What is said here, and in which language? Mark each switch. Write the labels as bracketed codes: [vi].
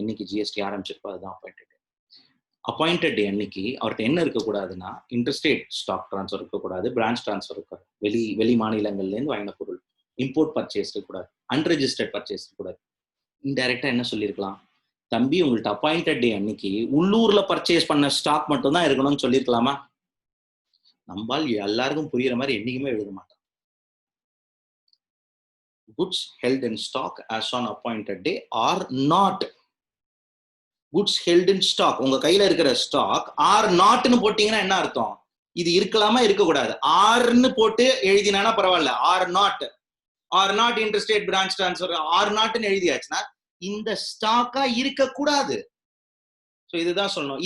[ta] என்னைக்கு ஜிஎஸ்டி ஆரம்பிச்சிருக்கோ அதுதான் அப்பாயிண்டட் டே. அப்பாயிண்டட் டே அன்னைக்கு அவர்கிட்ட என்ன இருக்கக்கூடாதுன்னா இன்டர்ஸ்டேட் ஸ்டாக் டிரான்ஸ்ஃபர் இருக்கக்கூடாது, பிரான்ச் டிரான்ஸ்ஃபர் இருக்காது, வெளி மாநிலங்கள்லேருந்து வாங்கின பொருள், இம்போர்ட் பர்ச்சேஸ் இருக்கக்கூடாது, அன்ரெஜிஸ்டர்ட் பர்ச்சேஸ் இருக்கக்கூடாது. இன்டைரக்டா என்ன சொல்லியிருக்கலாம், தம்பி உங்கள்கிட்ட அப்பாயிண்டட் டே அன்னைக்கு உள்ளூர்ல பர்ச்சேஸ் பண்ண ஸ்டாக் மட்டும் தான் இருக்கணும்னு சொல்லியிருக்கலாமா? நம்பால் எல்லாருக்கும் புரியுற மாதிரி என்னைக்குமே எழுத மாட்டான். [en] goods held in stock as on appointed day are not. goods held in stock [ta] உங்க கையில இருக்கிற ஸ்டாக் ஆர் நாட்னு போட்டீங்கன்னா என்ன அர்த்தம், இது இருக்கலாமா இருக்கக்கூடாது. ஆர்னு போட்டு எழுதினா பரவாயில்ல, R not interstate branch transfer R நாட்னு எழுதியாச்சுன்னா இந்த ஸ்டாக்கா இருக்கக்கூடாது. ஸோ இதுதான் சொல்லணும்.